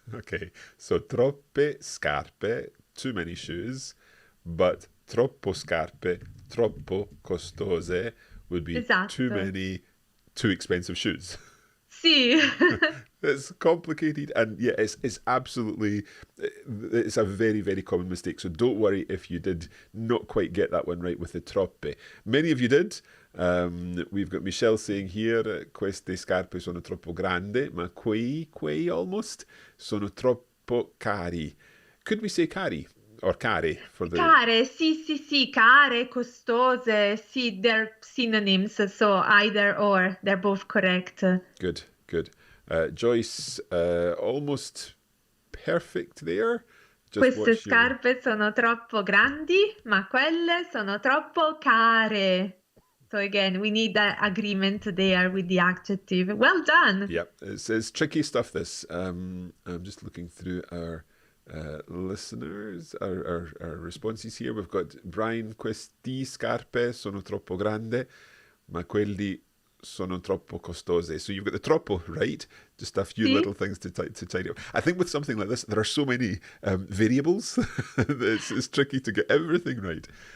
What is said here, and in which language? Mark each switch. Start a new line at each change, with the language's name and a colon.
English: Okay, so troppe scarpe, too many shoes, but
Italian: troppo scarpe, troppo costose
English: would be too
Italian: Esatto.
English: many, too expensive shoes.
Italian: Sì.
English: It's complicated, and yeah, it's absolutely, it's a very, very common mistake. So don't worry if you did not quite get that one right with the troppe. Many of you did. We've got Michelle saying here,
Italian: queste scarpe sono troppo grandi, ma quei
English: almost,
Italian: sono troppo cari.
English: Could we say cari? Or care for the...
Italian: Care, sì, care, costose, sì,
English: they're synonyms, so either or, they're both correct. Good. Joyce, almost perfect there. Just
Italian: Queste scarpe sono troppo grandi, ma quelle sono troppo care.
English: So again, we need that agreement there with the adjective. Well done. Yeah, it's tricky stuff, this. I'm just looking through our listeners, our responses here. We've got
Italian: Brian, questi scarpe sono troppo grandi, ma quelli sono troppo costose.
English: So you've got the troppo right, just a few
Italian: Sì.
English: little things to tidy up. I think with something like this, there are so many variables that it's tricky to get everything right.